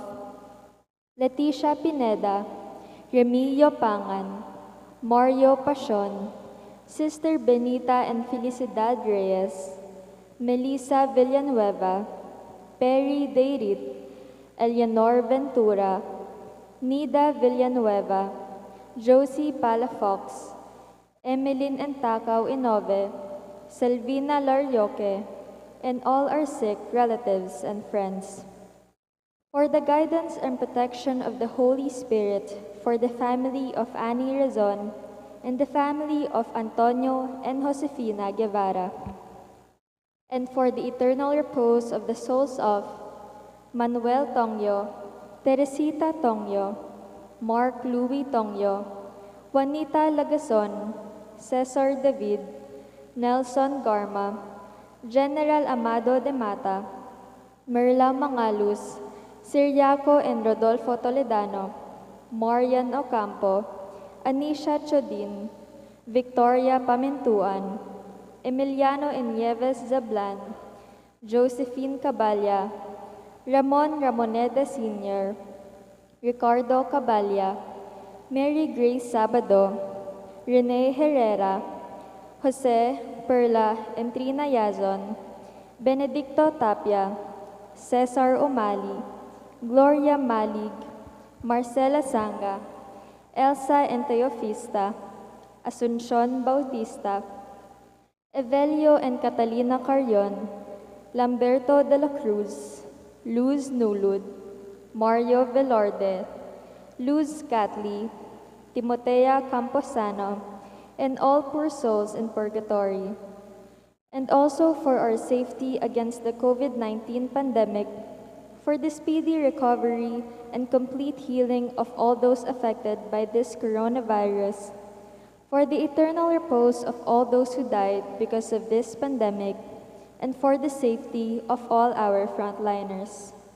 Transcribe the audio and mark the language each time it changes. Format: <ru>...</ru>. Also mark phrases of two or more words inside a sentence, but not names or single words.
<en>Leticia Pineda, Remilio Pangan, Mario Pasion, Sister Benita and Felicidad Reyes, Melissa Villanueva, Perry Deirit, Eleanor Ventura, Nida Villanueva, Josie Palafox, Emeline Entacao Inove, Selvina Larioque, and all our sick relatives and friends. For the guidance and protection of the Holy Spirit, for the family of Annie Razon, and the family of Antonio and Josefina Guevara, and for the eternal repose of the souls of Manuel Tonyo, Teresita Tonyo, Mark Louis Tonyo, Juanita Lagason, Cesar David, Nelson Garma, General Amado de Mata, Merla Mangalus, Siriaco and Rodolfo Toledano, Marian Ocampo, Anisha Chodin, Victoria Pamintuan, Emiliano Nieves Zablan, Josephine Caballa, Ramon Ramoneda Sr., Ricardo Caballa, Mary Grace Sabado, Rene Herrera, Jose Perla and Trina Yazon, Benedicto Tapia, Cesar Umali, Gloria Malig, Marcela Sanga, Elsa and Teofista, Asuncion Bautista, Evelio and Catalina Carrion, Lamberto de la Cruz, Luz Nulud, Mario Velarde, Luz Catli, Timotea Camposano, and all poor souls in purgatory, and also for our safety against the COVID-19 pandemic, for the speedy recovery and complete healing of all those affected by this coronavirus, for the eternal repose of all those who died because of this pandemic, and for the safety of all our frontliners.</en>